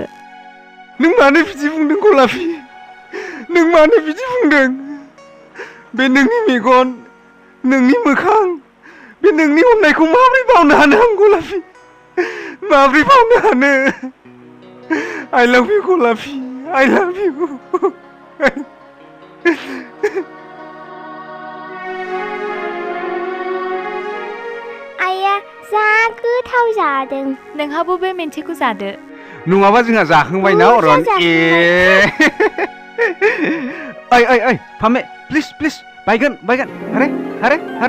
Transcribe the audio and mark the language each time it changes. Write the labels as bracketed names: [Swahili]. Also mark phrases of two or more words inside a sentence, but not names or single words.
[Bodo] नों मानो बिदि बुंदों गलापि नों मानो बिदि बुंदों बे नोंनि मेगन नोंनि मोखां बे नोंनि अननायखौ माबोरै बावनो हानो आं गलापि माबोरै बावनो हानो [English] I love you [Bodo] गलापि [English] I love you [Bodo] आइया जा गोथाव जादों नोंहाबो बे मेन्थेखौ जादो नङाबा जोंहा जाखांबाय ना अरन ए ओइ फामे प्लिज बायगोन हारे